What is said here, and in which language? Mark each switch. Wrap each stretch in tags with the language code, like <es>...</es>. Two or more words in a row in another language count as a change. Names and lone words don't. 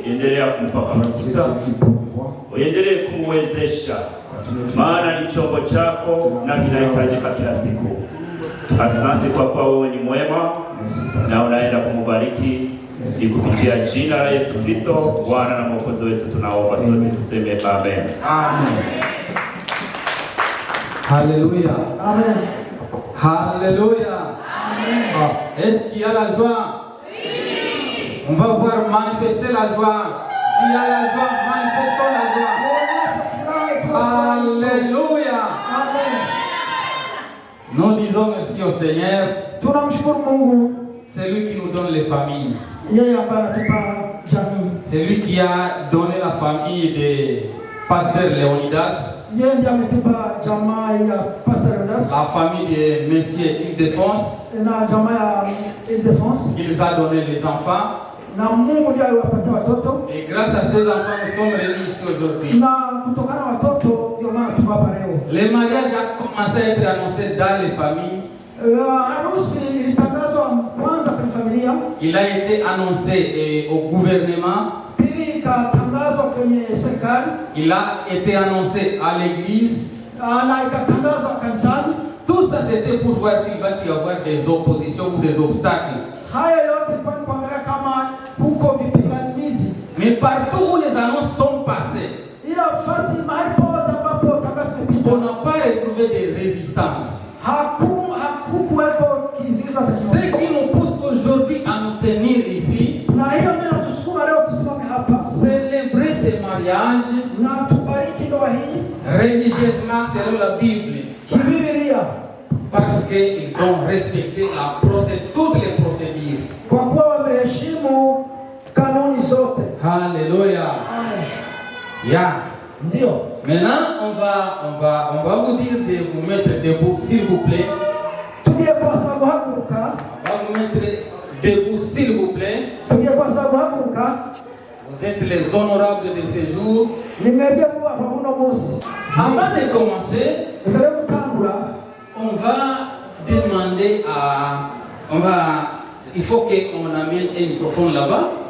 <sw>Endelea kumpa mafuta, uendelee kumwezesha, maana ni chombo chako na kinahitajika kila siku. Asante kwa kuwa wewe ni mwema na unaenda kumubariki. Ni kupitia jina la Yesu Kristo Bwana na Mwokozi wetu tunaomba, sote tuseme amen. Amen.</sw> <fr>Alléluia. Amen. Alléluia. Amen. Est-ce qu'il y a la joie? Oui. On va voir manifester la joie. S'il y a la joie, manifestons la joie. Alléluia. Amen. Nous disons merci au Seigneur.</fr> <sw>Tunamshukuru Mungu.</sw> <fr>C'est lui qui nous donne les familles.</fr> <sw>Yeye ambaye anatupa jamii.</sw> <fr>C'est lui qui a donné la famille de Pasteur Léonidas.</fr> <sw>Yeye ndiye ametupa jamaa ya Pastor Leonidas.</sw> <fr>La famille de Monsieur Ile-de-France.</fr> <sw>Na jamaa ya Ile-de-France.</sw> <fr>Il les a donné les enfants.</fr> <sw>Na Mungu ndiye aliwapatia watoto.</sw> <fr>Et grâce à ces enfants, nous sommes réunis ici aujourd'hui.</fr> <sw>Na kutokana na watoto ndio maana tuko hapa leo.</sw> <fr>Le mariage a commencé à être annoncé dans les familles.</fr> <sw>Harusi ilitangazwa kwanza kwa familia.</sw> <fr>Il a été annoncé au gouvernement.</fr> <sw>Pili ikatangazwa kwenye serikali.</sw> <fr>Il a été annoncé à l'église.</fr> <sw>Na ikatangazwa kanisani.</sw> <fr>Tout ça c'était pour voir s'il va y avoir des oppositions ou des obstacles.</fr> <sw>Haya yote kwa kuangalia kama huko vipingamizi.</sw> <fr>Mais partout où les annonces sont passées,</fr> <sw>ila fasi mahali pote ambapo tangazo limepita,</sw> <fr>on n'a pas retrouvé de résistance.</fr> <sw>Hakukuweko kizuizo.</sw> <fr>Ce qui nous pousse aujourd'hui à nous tenir ici,</fr> <sw>na hiyo ndio inatusukuma leo tusimame hapa,</sw> <fr>célébrer ce mariage</fr> <sw>na tubariki ndoa hii</sw> <fr>religieusement selon la Bible,</fr> <sw>kibibilia,</sw> <fr>parce qu'ils ont respecté toutes les procédures.</fr> <sw>Kwa kuwa wameheshimu kanuni zote.</sw> <fr>Alléluia. Amen. Yeah.</fr> <sw>Ndio.</sw> <fr>Maintenant, on va vous dire de vous mettre debout, s'il vous plaît.</fr> <sw>Tugie kwa sababu hakuruka.</sw> <fr>On va vous mettre debout, s'il vous plaît. Vous êtes les honorables de ce jour. Avant de commencer, on va demander il faut qu'on amène un microphone là-bas.</fr>